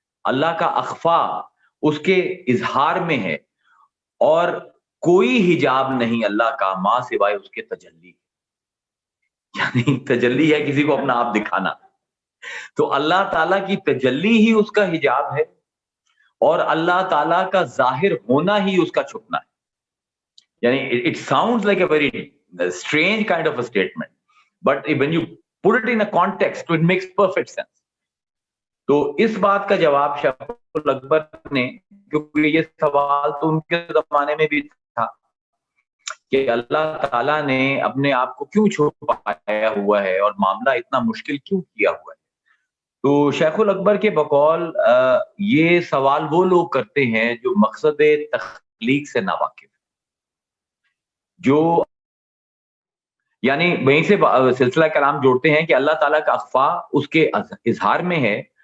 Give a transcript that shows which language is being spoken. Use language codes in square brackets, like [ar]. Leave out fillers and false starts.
[ur] اللہ کا اخفا اس کے اظہار میں ہے، اور کوئی حجاب نہیں اللہ کا ماں سوائے اس کے تجلی. یعنی تجلی ہے کسی کو اپنا آپ دکھانا، تو اللہ تعالیٰ کی تجلی ہی اس کا حجاب ہے، اور اللہ تعالیٰ کا ظاہر ہونا ہی اس کا چھپنا ہے. یعنی [en] it sounds like a very strange kind of a statement, but when you put it in a context, it makes perfect sense. [ur] تو اس بات کا جواب شیخ الاکبر نے، کیونکہ یہ سوال تو ان کے زمانے میں بھی تھا کہ اللہ تعالیٰ نے اپنے آپ کو کیوں چھپایا ہوا ہے اور معاملہ اتنا مشکل کیوں کیا ہوا ہے. تو شیخ الاکبر کے بقول یہ سوال وہ لوگ کرتے ہیں جو مقصد تخلیق سے ناواقف، جو یعنی وہیں سے سلسلہ کلام جوڑتے ہیں کہ اللہ تعالیٰ کا اخفا اس کے اظہار میں ہے